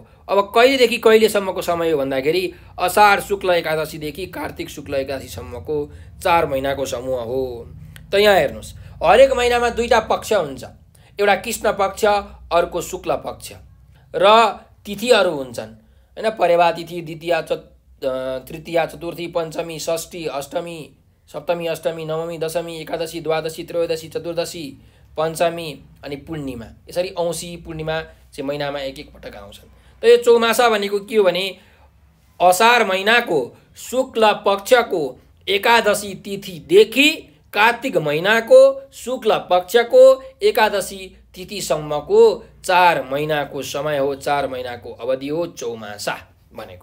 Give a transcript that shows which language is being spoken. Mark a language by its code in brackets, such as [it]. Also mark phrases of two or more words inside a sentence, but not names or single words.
[ne] अब कहिलेदेखि कहिलेसम्मको समय हो भन्दाखेरि असार शुक्ल एकादशीदेखि कार्तिक शुक्ल एकादशीसम्मको 4 महिनाको समूह हो। त यहाँ हेर्नुहोस्, हरेक महिनामा 2टा पक्ष हुन्छ, एउटा कृष्ण पक्ष, अर्को शुक्ल पक्ष, र तिथिहरू हुन्छन् होइन। परेवा तिथि, द्वितीया, तृतीया, चतुर्थी, पञ्चमी, षष्ठी, अष्टमी, सप्तमी, अष्टमी, नवमी, दशमी, एकादशी, द्वादशी, त्रयोदशी, चतुर्दशी, पञ्चमी अनि पूर्णिमा। यसरी औँसी पूर्णिमा चाहिँ महिनामा एक एक पटक आउँछन्। त यो चौमासा भनेको के हो भने असार महिनाको शुक्ल पक्षको एकादशी तिथिदेखि कार्तिक महिनाको शुक्ल पक्षको एकादशी तिथिसम्मको 4 महिनाको समय हो, 4 महिनाको अवधि हो चौमासा भनेको।